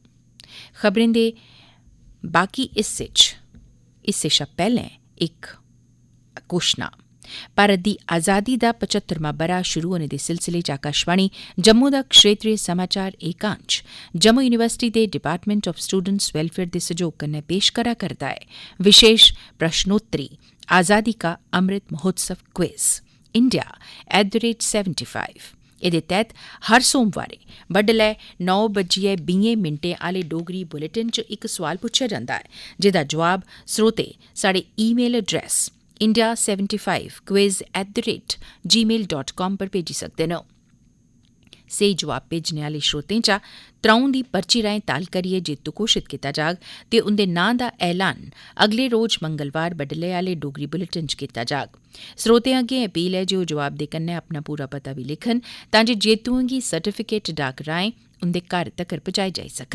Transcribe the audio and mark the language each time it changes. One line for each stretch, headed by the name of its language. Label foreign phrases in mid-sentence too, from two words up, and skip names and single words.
Dogri: खबरें दे बाकी हिस्से शा पैह्लें इक घोशना। भारत दी आजादी दा 75वां ब'रा शुरू होने दे सिलसिले च आकाशवाणी जम्मू दा क्षेत्रीय समाचार एकांश जम्मू यूनिवर्सिटी दे डिपार्टमेंट ऑफ स्टूडेंट्स वेलफेयर दे सहयोग कन्नै पेश करा करदा ऐ विशेष प्रश्नोत्तरी आजादी का अमृत महोत्सव क्विज इंडिया @75। एदे तैह्त हर सोमवारें बड्डलै 9:20 आले डोगरी बुलेटिन च इक सोआल पुच्छेआ जंदा ऐ जेदा जवाब स्रोते साढ़े ईमेल एड्रेस india75quiz@gmail.com पर भेजी सकदे न। स्हेई जवाब भेजने आले श्रोतें चा 3 दी पर्ची राएं ताल करियै जेतू घोषित कीता जाग ते उंदे नां दा ऐलान अगले रोज मंगलवार बड्डलै आले डोगरी बुलेटिन च कीता जाग। श्रोतें अग्गें अपील ऐ जे ओह् जवाब दे कन्नै अपना पूरा पता बी लिखन तां जे जेतुएं गी सर्टिफिकेट डाक राएं उंदे घर तक्कर पजाए जाई सकन।